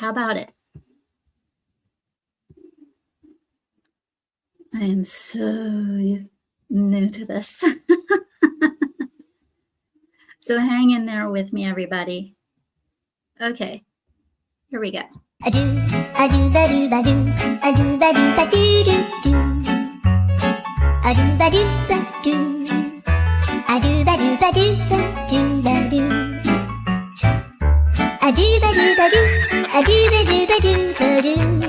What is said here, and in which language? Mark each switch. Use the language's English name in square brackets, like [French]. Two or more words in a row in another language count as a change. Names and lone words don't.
[English] How about it? I am so new to this. So hang in there with me, everybody. Okay, here we go. I do, ba do, ba do, I do, ba do, do. I do, ba do, ba do. I do, ba do, ba do, ba do. I do, ba do, ba do. I do, ba do, ba do, ba do.